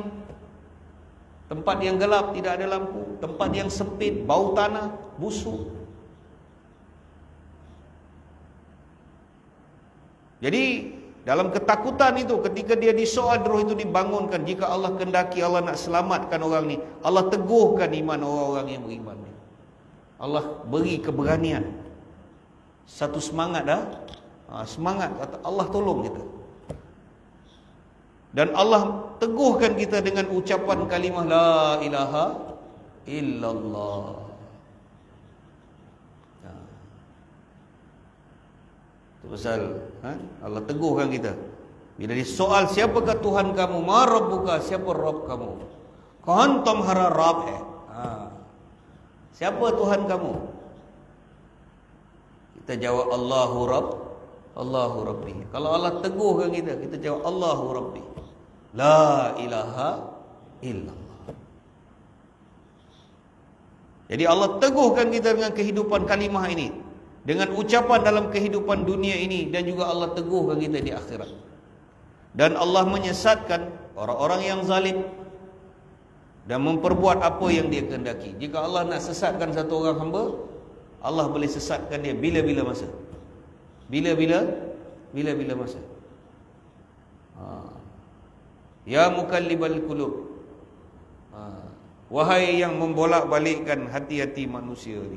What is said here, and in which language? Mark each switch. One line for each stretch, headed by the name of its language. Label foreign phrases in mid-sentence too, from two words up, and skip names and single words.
Malay: Tempat yang gelap, tidak ada lampu. Tempat yang sempit, bau tanah, busuk. Jadi dalam ketakutan itu, ketika dia disoal, roh itu dibangunkan. Jika Allah kehendaki, Allah nak selamatkan orang ni, Allah teguhkan iman orang-orang yang beriman ni. Allah beri keberanian, satu semangat dah. Semangat, Allah tolong kita. Dan Allah teguhkan kita dengan ucapan kalimah
Arabic: لا إله إلا الله.
Malay: Itu pasal Allah teguhkan kita. Bila disoal, siapakah Tuhan kamu?
Arabic: ما ربك,
Malay: siapa Rabb kamu?
Urdu: کہاں تمہارا رب ہے. Siapa Tuhan kamu?
Malay: Kita jawab
Arabic: الله رب، الله ربي.
Malay: Kalau Allah teguhkan kita, kita jawab
Arabic: الله ربي. لا إله إلا الله.
Malay: Jadi Allah teguhkan kita dengan kehidupan kalimah ini, dengan ucapan dalam kehidupan dunia ini, dan juga Allah teguhkan kita di akhirat. Dan Allah menyesatkan orang-orang yang zalim dan memperbuat apa yang dia kehendaki. Jika Allah nak sesatkan satu orang hamba, Allah boleh sesatkan dia bila-bila masa. Bila-bila masa.
Arabic: يا مقلب القلوب.
Malay: Wahai yang membolak-balikkan hati-hati manusia ni.